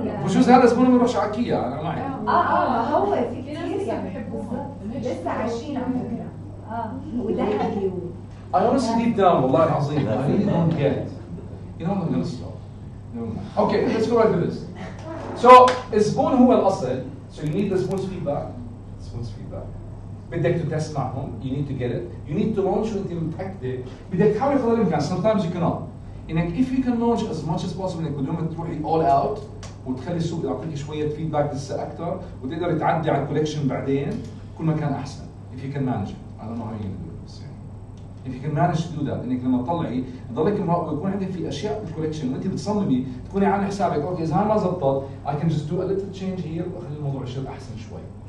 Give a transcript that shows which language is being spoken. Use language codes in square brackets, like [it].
[ar] بجوز هذا زبون ما بيروحش على كيا انا معي. ما هو في كثير يعني بالضبط لسه عايشين على فكره وذهبي [en] I honestly deep down [ar] والله العظيم [en] I really don't get it. You know I'm gonna stop. Okay, let's go right to this. [ar] So الزبون هو الأصل. [en] So you need the زبون's feedback. زبون's feedback. [ar] بدك تتست معهم. [en] You need to get it. You need to launch [ar] وأنت متأكدة. بدك تحاول قدر الإمكان. [en] Sometimes you cannot. [ar] إنك [en] if you can launch as much as possible [ar] إنك بدون ما تروحي all out وتخلي السوق يعطيك شوية feedback لسه أكثر وتقدر تعدي على الكولكشن بعدين كل ما كان أحسن. [en] If you can manage it. I don't know how you're gonna do it. If you can manage to do that, [ar] انك لما تطلعي تضلك مراقبه يكون عندك في اشياء بالكولكشن وانت بتصممي تكوني عامله حسابك اوكي اذا ما زبطت [en] I can just do a little change here [ar] واخلي الموضوع يصير احسن شوي.